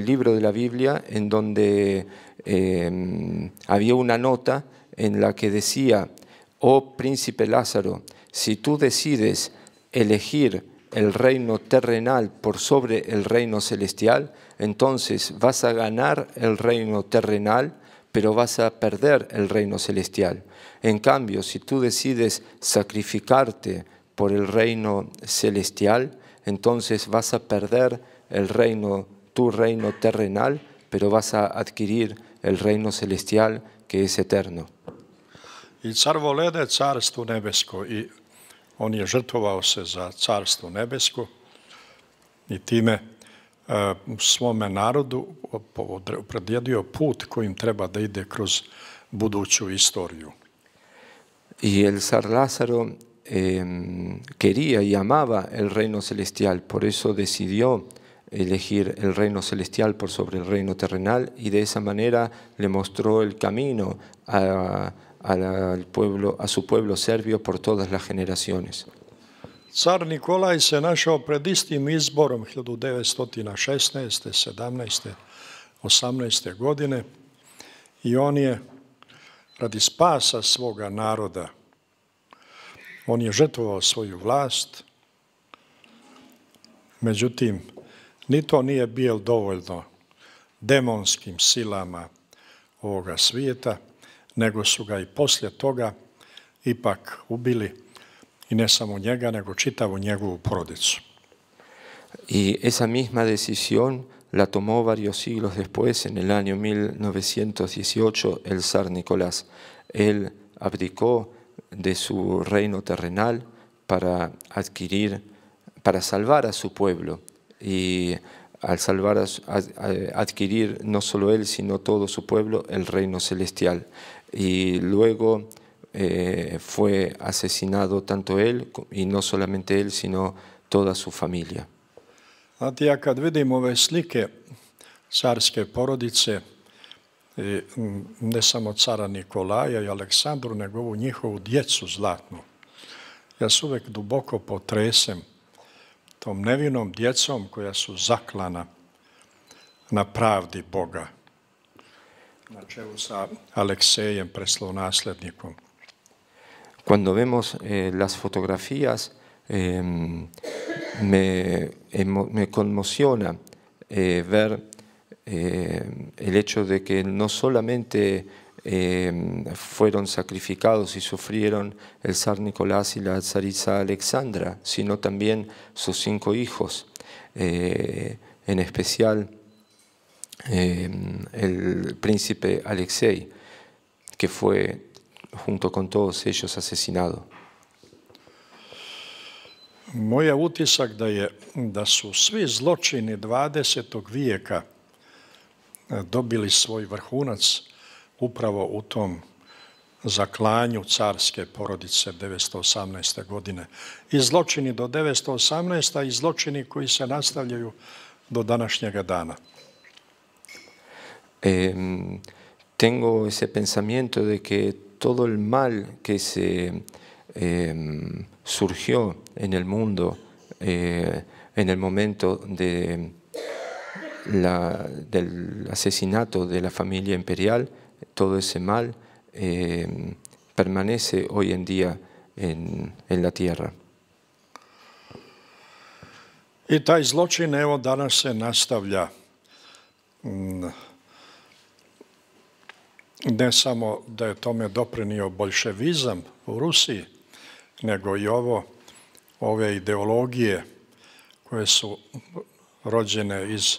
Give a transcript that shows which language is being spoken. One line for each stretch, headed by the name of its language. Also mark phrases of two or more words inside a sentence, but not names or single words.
Spanish: libro de la Biblia, en donde había una nota en la que decía: oh príncipe Lázaro, si tú decides elegir el reino terrenal por sobre el reino celestial, entonces vas a ganar el reino terrenal, pero vas a perder el reino celestial. En cambio, si tú decides sacrificarte por el reino celestial, entonces vas a perder tu reino terrenal, pero vas a adquirir el reino celestial que es eterno.
Serbian: I car volede carstvo nebesko, i on je žrtvovao se za carstvo nebesko i time svome narodu opredjelio put kojim treba da ide kroz buduću istoriju.
Spanish: Y el zar Lázaro quería y amaba el reino celestial, por eso decidió elegir el reino celestial por sobre el reino terrenal, y de esa manera le mostró el camino a su pueblo serbio por todas las generaciones.
Serbian: Car Nikolaj se našao pred istim izborom 1916. 17. 18. godine i on je radi spasa svoga naroda, on je žrtvovao svoju vlast, međutim, ni to nije bilo dovoljno demonskim silama ovoga svijeta, nego su ga i poslije toga ipak ubili, i ne samo njega, nego čitavu njegovu porodicu.
Spanish: Y esa misma decisión la tomó varios siglos después, en el año 1918, el zar Nicolás. Él abdicó de su reino terrenal para salvar a su pueblo, y al adquirir no solo él, sino todo su pueblo, el reino celestial. Y luego fue asesinado tanto él, y no solamente él, sino toda su familia.
Serbian: Znate, ja kad vidim ove slike carske porodice, ne samo cara Nikolaja i Aleksandru, nego ovu njihovu djecu zlatnu, ja se uvek duboko potresem tom nevinom djecom koja su zaklana na pravdi Boga, na čelu sa Aleksejem, prestolonaslednikom.
Spanish: Cuando vemos las fotografías, me conmociona ver el hecho de que no solamente fueron sacrificados y sufrieron el zar Nicolás y la zarisa Alexandra, sino también sus 5 hijos, en especial el príncipe Alexei, que fue junto con todos ellos asesinado.
Serbian: Moj je utisak da su svi zločini 20. vijeka dobili svoj vrhunac upravo u tom zaklanju carske porodice 918. godine. I zločini do 918. i zločini koji se nastavljaju do današnjega dana.
Spanish: Tengo ese pensamiento de que todo el mal que se surgió en el mundo en el momento del asesinato de la familia imperial, todo ese mal permanece hoy en día en la tierra.
Serbian: I taj zločin, evo, danas se nastavlja. Ne samo da je tome doprinio boljševizam u Rusiji, nego i ove ideologije koje su rođene